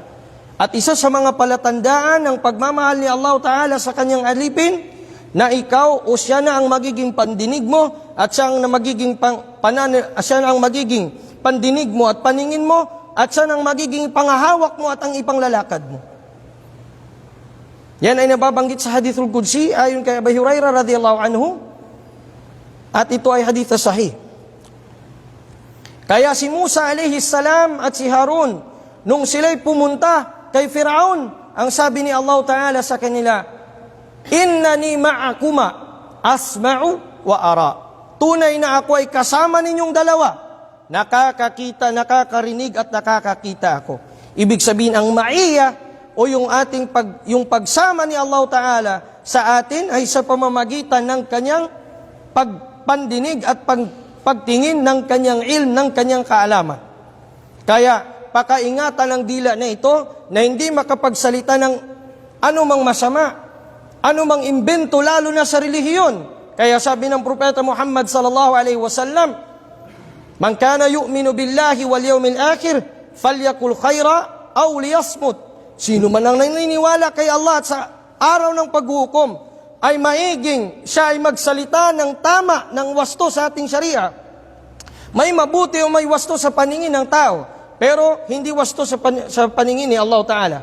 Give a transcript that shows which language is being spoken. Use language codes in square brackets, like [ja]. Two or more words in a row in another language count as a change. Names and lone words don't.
[tl] At isa sa mga palatandaan ng pagmamahal ni Allah Ta'ala sa kanyang alipin, na ikaw o siya na ang magiging pandinig mo at siya ang magiging pandinig mo at paningin mo, at siya ang magiging pangahawak mo at ang ipanglalakad mo. Yan ay nababanggit sa [ar] الحديث القدسي [tl] ayon kay Abu Hurairah [ar] رضي الله عنه, [tl] at ito ay [ar] حديث صحيح. [tl] Kaya si Musa [ar] عليه السلام [tl] at si Harun, nung sila'y pumunta kay Firaun, ang sabi ni Allah Ta'ala sa kanila, [ar] إنني معكما أسمع وأرى. [tl] Tunay na ako ay kasama ninyong dalawa. Nakakakita, nakakarinig at nakakakita ako. Ibig sabihin, ang maiya o yung yung pagsama ni Allah Ta'ala sa atin ay sa pamamagitan ng kanyang pandinig at pagtingin ng kanyang ilm, ng kanyang kaalaman. Kaya pakaingatan ang dila na ito na hindi makapagsalita ng anumang masama, anumang imbento, lalo na sa relihiyon. Kaya sabi ng Propeta Muhammad [ar] صلى الله عليه وسلم من كان يؤمن بالله واليوم الآخر فليقل خيرا أو ليصمت." [tl] Sino man ang naniniwala kay Allah at sa araw ng paghukom ay maiging siya ay magsalita ng tama, ng wasto sa ating sharia. May mabuti o may wasto sa paningin ng tao, pero hindi wasto sa paningin ni Allah Ta'ala.